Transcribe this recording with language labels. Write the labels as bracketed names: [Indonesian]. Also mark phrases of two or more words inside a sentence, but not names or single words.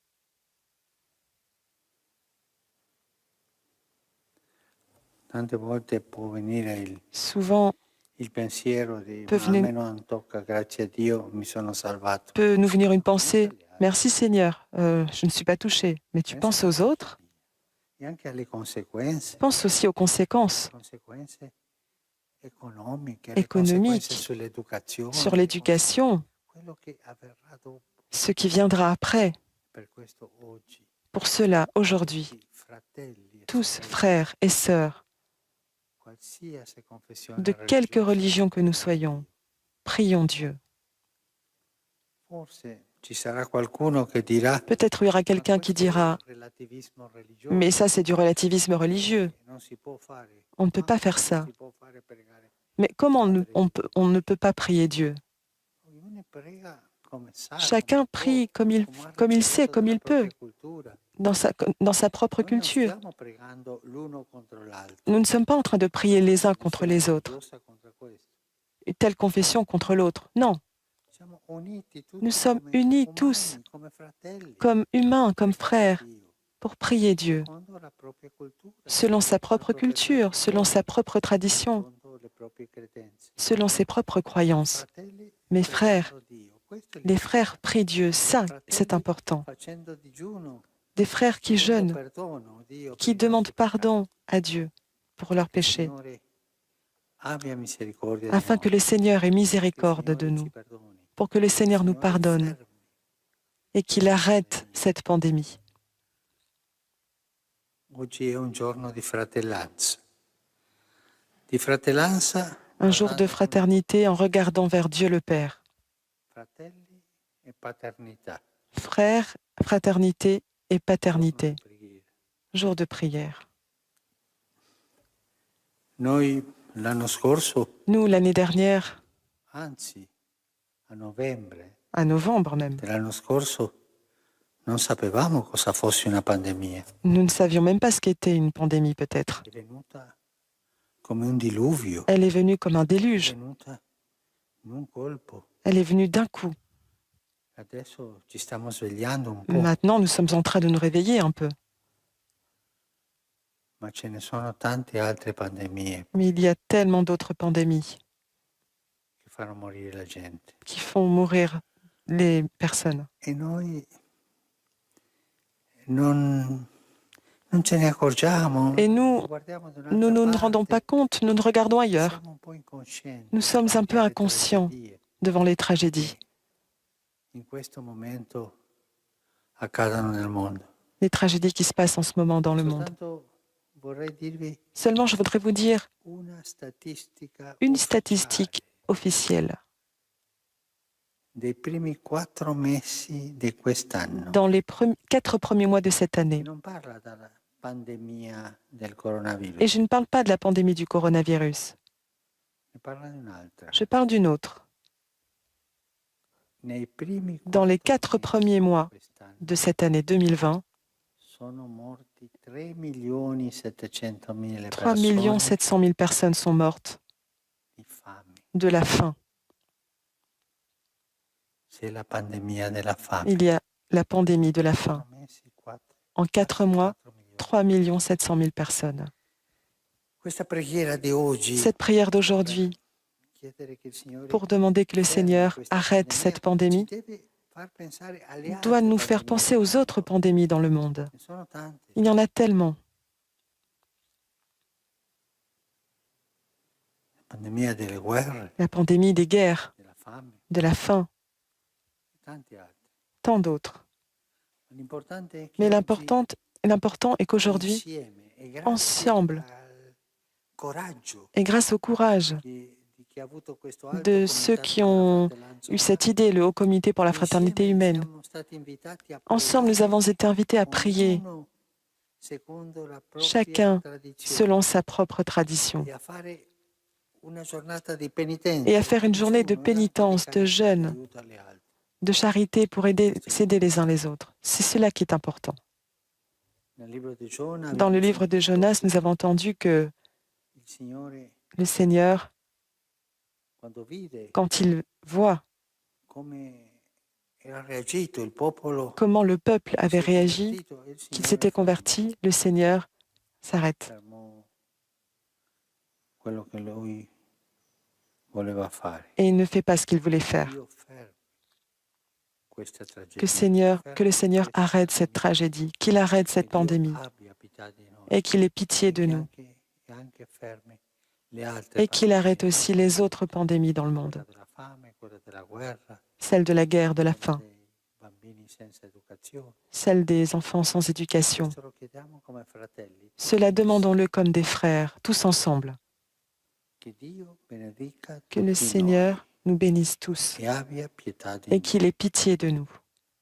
[French] Souvent, peut nous venir une pensée, merci Seigneur, je ne suis pas touché, mais tu penses aux autres, pense aussi aux conséquences économiques, sur l'éducation, ce qui viendra après. Pour cela, aujourd'hui, tous frères et sœurs, de quelque religion que nous soyons, prions Dieu. [Italian] Ci sarà qualcuno che dirà, [French] Peut-être il y aura quelqu'un qui dira [Italian] questo è relativismo « religioso, [French] Mais ça, c'est du relativisme religieux. [Italian] non si può fare. [French] On ne peut pas faire [Italian] Non [French] ça. [Italian] si può fare pregare. [French] Mais comment on ne peut pas prier Dieu? [Italian] Ognuno prega come sa, [French] Chacun [Italian] come [French] prie [Italian] può, [French] comme il sait, [Italian] ricevuto [French] comme [Italian] dalla [French] il peut, [Italian] propria cultura. [French] dans sa propre [Italian] Noi non [French] culture. [Italian] stiamo pregando l'uno contro l'altro. [French] Nous ne sommes pas en train de prier les uns contre les autres, [Italian] Religiosa contro questo. [French] telle confession contre l'autre. [Italian] Non, Siamo uniti tutti [French] nous sommes [Italian] come [French] unis [Italian] umani, [French] tous, [Italian] come fratelli, [French] comme humains, comme [Italian] pregare [French] frères, [Italian] Dio, [French] pour prier Dieu, [Italian] secondo la propria cultura, [French] selon sa [Italian] la [French] propre [Italian] propria [French] culture, selon sa [Italian] tradizione, [French] propre tradition, [Italian] secondo le proprie credenze. [French] selon ses propres croyances. [Italian] Fratelli [French] Mes frères, [Italian] pregando Dio, questo è [French] les frères prient Dieu, ça, c'est [Italian] fratelli [French] important. [Italian] facendo digiuno, [French] Des frères qui [Italian] chiedendo [French] jeûnent, [Italian] perdono, Dio, [French] qui [Italian] per i [French] demandent [Italian] nostri peccati. [French] pardon à Dieu pour leurs [Italian] Il [French] péchés, [Italian] Signore abbia misericordia di [French] afin que [Italian] noi, [French] le Seigneur ait [Italian] che il [French] miséricorde de [Italian] Signore [French] nous, [Italian] ci perdoni, [French] pour que le [Italian] che il [French] Seigneur nous [Italian] Signore [French] pardonne [Italian] fermi [French] et qu'il [Italian] questa [French] arrête [Italian] pandemia. [French] cette pandémie. [Italian] Oggi è un giorno di fratellanza. Di fratellanza [French] Un jour de fraternité en regardant vers Dieu le Père. [Italian] fratelli e paternità. [French] Frères, fraternité et paternité. [Italian] Giorno di preghiera. [French] Jour de prière. [Italian] Noi l'anno scorso, [French] Nous, l'année dernière, [Italian] anzi a novembre [French] à novembre même, [Italian] dell'anno scorso, non sapevamo cosa fosse una pandemia. [French] nous ne savions même pas ce qu'était une pandémie peut-être. [Italian] È venuta come un diluvio, [French] Elle est venue comme un [Italian] è [French] déluge. [Italian] venuta in un colpo. [French] Elle est venue d'un coup. [Italian] Adesso ci stiamo svegliando un po', [French] Maintenant, nous sommes en train de nous réveiller un peu. [Italian] ma ce ne sono tante altre pandemie [French] Mais il y a tellement d'autres pandémies [Italian] che fanno morire la gente. [French] qui font mourir les personnes. [Italian] E noi non ce ne accorgiamo, [French] Et nous, [Italian] guardiamo da [French] nous [Italian] un'altra [French] ne nous rendons pas [Italian] parte, [French] compte, nous nous regardons ailleurs. [Italian] siamo un po' incoscienti [French] Nous sommes un peu [Italian] davanti alle [French] inconscients [Italian] tragedie [French] devant les tragédies, [Italian] che in questo momento accadono nel mondo. [French] les tragédies qui se passent en ce moment dans le monde. [Italian] Soltanto vorrei dirvi [French] Seulement, je voudrais vous dire [Italian] una statistica [French] une [Italian] ufficiale [French] statistique officielle. [Italian] dei primi 4 mesi di quest'anno, [French] Dans les 4 premiers mois de cette [Italian] che [French] année, [Italian] non parla della pandemia del coronavirus, [French] et je ne parle pas de la pandémie du coronavirus, [Italian] ne parla di un'altra. [French] je parle d'une autre. [Italian] Nei primi [French] Dans les 4 4 premiers mois [Italian] quest'anno [French] de cette année 2020, [Italian] sono morti 3.700.000 3 persone [French] 700 000 personnes sont mortes [Italian] di fame. [French] de la faim. [Italian] C'est la pandemia della fame. [French] Il y a la pandémie de la faim. [Italian] 4 mesi, 4, [French] En 4 mois, [Italian] 4 milioni. [French] 3 700 000 personnes. [Italian] Questa preghiera di oggi, [French] Cette prière d'aujourd'hui, [Italian] chiedere che il Signore [French] pour demander que le [Italian] fermi [French] Seigneur [Italian] questa [French] arrête cette pandémie, [Italian] ci deve far pensare alle [French] doit [Italian] altre [French] nous faire [Italian] pandemie [French] penser [Italian] del [French] aux autres [Italian] mondo. [French] pandémies dans le monde. [Italian] Ne sono tante. [French] Il y en a tellement. [Italian] La pandemia delle guerre, [French] La pandémie des guerres, [Italian] della fame, [French] de la faim, [Italian] tanti altri. [French] tant d'autres. [Italian] L'importante è che [French] Mais [Italian] oggi, [French] l'important est qu'aujourd'hui, [Italian] insieme, e grazie [French] ensemble, [Italian] al coraggio [French] et grâce au courage [Italian] di chi ha avuto questo alto [French] de ceux [Italian] comitato [French] qui [Italian] per la [French] ont [Italian] fratellanza [French] eu cette [Italian] umana, [French] idée, le Haut Comité pour la fraternité [Italian] insieme [French] humaine, [Italian] siamo stati invitati a [French] ensemble, nous [Italian] pregare, [French] avons été invités à prier, [Italian] ognuno secondo la propria [French] chacun [Italian] tradizione, [French] selon sa propre tradition, [Italian] e a fare una giornata di penitenza, [French] et à faire une journée de [Italian] digiuno, e [French] pénitence, de jeûne, [Italian] aiuto alle altre. [French] de charité pour s'aider les uns les autres. C'est cela qui est important. [Italian] Nel libro di Giona [French] Dans le [Italian] abbiamo [French] livre de [Italian] sentito [French] Jonas, [Italian] che [French] nous avons entendu que [Italian] il Signore, [French] le Seigneur, [Italian] quando vide [French] quand il voit [Italian] come era reagito il popolo, [French] comment le peuple [Italian] che [French] avait [Italian] si è [French] réagi, [Italian] convertito, il [French] qu'il [Italian] Signore [French] s'était converti, le Seigneur s'arrête [Italian] fermò quello che lui voleva fare. [French] et il ne fait pas ce qu'il voulait faire. [Italian] Dio fermi questa tragedia, [French] Que le Seigneur [Italian] fermi [French] arrête [Italian] questa [French] cette tragédie, qu'il arrête cette [Italian] pandemia, che Dio [French] pandémie [Italian] abbia pietà di noi, [French] et qu'il ait pitié de [Italian] e [French] nous [Italian] anche fermi le altre [French] et qu'il arrête [Italian] pandemie, [French] aussi les autres pandémies dans le monde, [Italian] quella della fame, quella della guerra, [French] celle de la guerre, de la [Italian] quella [French] faim, [Italian] dei bambini senza educazione. [French] celle des enfants sans éducation. [Italian] Questo lo chiediamo come fratelli. [French] Cela demandons-le comme des frères, tous ensemble. [Italian] Che Dio benedica [French] Que le [Italian] tutti [French] Seigneur nous bénisse tous [Italian] noi e abbia pietà di [French] et [Italian] noi. [French] qu'il ait pitié de nous.